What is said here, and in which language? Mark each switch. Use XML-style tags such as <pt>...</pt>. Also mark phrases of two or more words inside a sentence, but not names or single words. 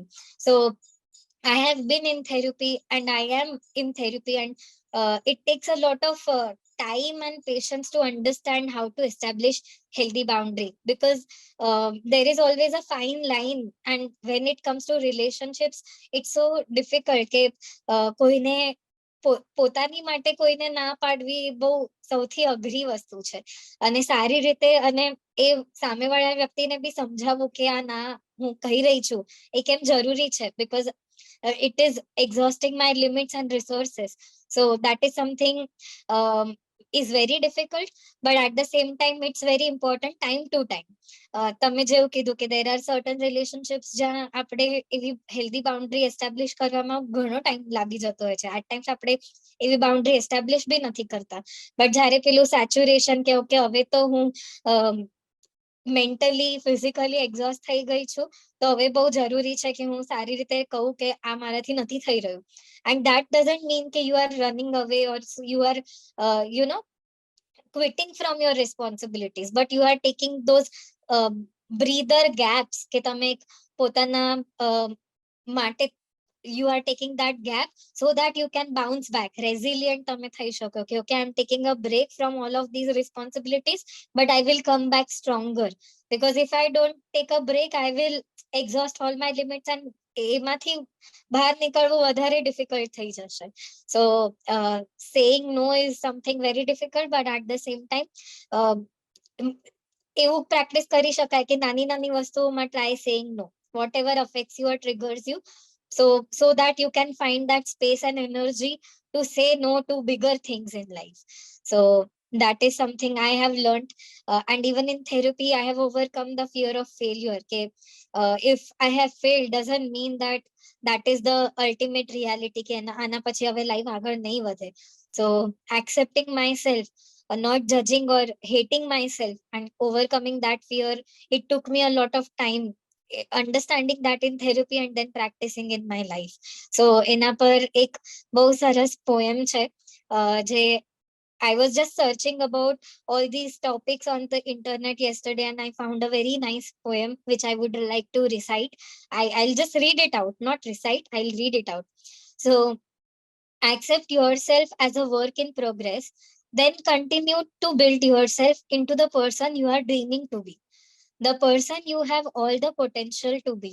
<en>So I have been in therapy and I am in therapy, and it takes a lot of time and patience to understand how to establish healthy boundary, because there is always a fine line, and when it comes to relationships, it's so difficult</en> <gu>કે કોઈને પોતાની માટે કોઈને ના પાડવી બહુ સૌથી અઘરી વસ્તુ છે. અને સારી રીતે અને એ સામેવાળા વ્યક્તિને બી સમજાવવું કે આ ના હું કહી રહી છું એ કેમ જરૂરી છે,</gu> <en>because it is exhausting my limits and resources. So that is something is very difficult, but at the same time it's very important time to time.</en> <gu>તમે જેવું કીધું કે</gu> <en>there are certain relationships</en> <gu>જ્યાં આપણે એવી</gu> <en>healthy boundary establish</en> <gu>કરવામાં ઘણો time લાગી જતો હોય છે.</gu> <en>at times</en> <gu>આપણે એવી</gu> <en>boundary establish</en> <gu>બી નથી કરતા, but જ્યારે પેલું saturation કે ઓકે હવે તો હું</gu> <en>mentally physically exhaust</en> <gu>થઈ ગઈ છું, તો હવે બહુ જરૂરી છે કે હું સારી રીતે કહું કે આ મારાથી નથી થઈ રહ્યું.</gu> <en>and that doesn't mean કે you are running away or you are quitting from your responsibilities, but you are taking those breather gaps</en> <gu>કે તમે પોતાના માટે</gu> <en>you are taking that gap so that you can bounce back. Resilient</en> <gu>તમે થઈ શકો કે</gu> <en>okay, I'm taking a break from all of these responsibilities, but I will come back stronger. Because if I don't take a break, I will exhaust all my limits and</en> <gu>એમાંથી બહાર નીકળવું વધારે difficult થઈ જશે.</gu> <en>So saying no is something very difficult, but at the same time</en> <gu>એવું પ્રેક્ટિસ કરી શકાય કે નાની નાની વસ્તુઓમાં</gu> <en>try saying no, whatever affects you or triggers you, so that you can find that space and energy to say no to bigger things in life. So that is something I have learned, and even in therapy I have overcome the fear of failure. Okay, if I have failed doesn't mean that that is the ultimate reality</en> <gu>કે આના પછી હવે life આગળ નહીં વધે.</gu> <en>So accepting myself, not judging or hating myself and overcoming that fear, it took me a lot of time understanding that in therapy and then practicing in my life. So</en> <gu>એના પર એક બહુ સરસ poem છે જે</gu> <en>I was just searching about all these topics on the internet yesterday and I found a very nice poem which I would like to recite. I'll just read it out, not recite, I'll read it out. So accept yourself as a work in progress, then continue to build yourself into the person you are dreaming to be, the person you have all the potential to be.</en>